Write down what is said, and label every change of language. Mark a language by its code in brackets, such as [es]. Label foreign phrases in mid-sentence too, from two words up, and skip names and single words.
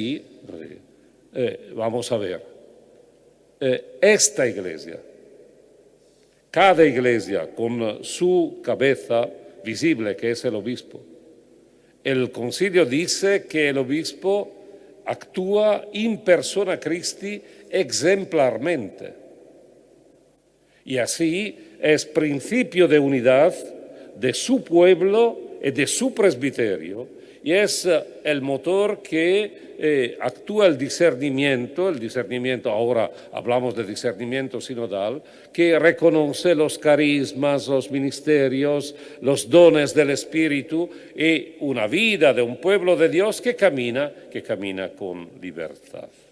[es] Y así vamos a ver, esta iglesia, cada iglesia con su cabeza visible, que es el obispo. El concilio dice que el obispo actúa [la] in persona Christi [es] exemplarmente. Y así es principio de unidad de su pueblo y de su presbiterio, y es el motor que actúa el discernimiento, ahora hablamos de discernimiento sinodal, que reconoce los carismas, los ministerios, los dones del Espíritu y una vida de un pueblo de Dios que camina con libertad.